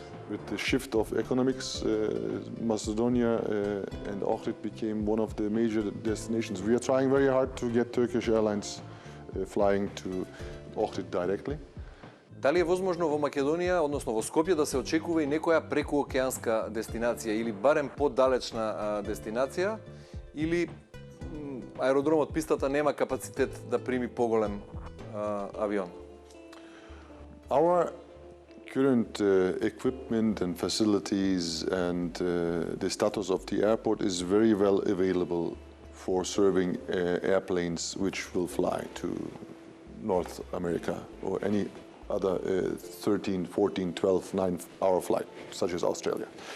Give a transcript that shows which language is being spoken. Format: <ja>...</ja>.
<en>With the shift of economics, Macedonia and Ohrid became one of the major destinations. We are trying very hard to get Turkish Airlines flying to Ohrid directly.</en> <mk>Дали е возможно во Македонија, односно во Скопје, да се очекува и некоја прекуокеанска дестинација или барем подалечна дестинација, или аеродромот, пистата нема капацитет да прими поголем авион?</mk> <en>Our current equipment and facilities and the status of the airport is very well available for serving airplanes which will fly to North America or any other 13, 14, 12, 9-hour flight, such as Australia.</en>